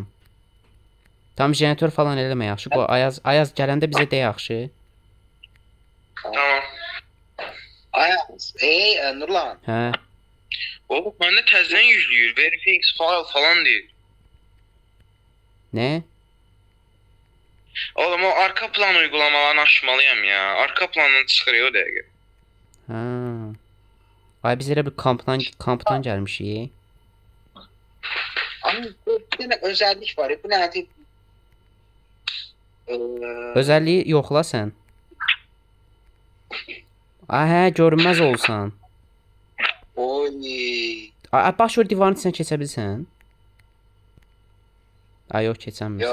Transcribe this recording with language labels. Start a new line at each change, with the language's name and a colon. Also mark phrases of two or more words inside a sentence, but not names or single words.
Azerbaijani: Tam jeneratör falan eləmə yaxşı. Bu Ayaz gələndə bizə de yaxşı. Tamam. Ayaz. Nurlan. Hə. Oğlum məndə təzədən yüklüyür. Verifix file falan deyir. Nə?
Turkish: Oğlum o arka plan uygulamalarını açmalıyım ya.
Azerbaijani: Arka plandan çıxırıyor o dəqiqə. Hə. Ay biz elə bir kampdan gəlmişik.
Turkish: Ama bir tane özellik var. Bu ne?
Azerbaijani: Özəlliyi yoxla sən. Ay hə, görünməz olsan. Oy. Ay başvur divarın içinə keçə bilsən? Ay yox keçənmirsən.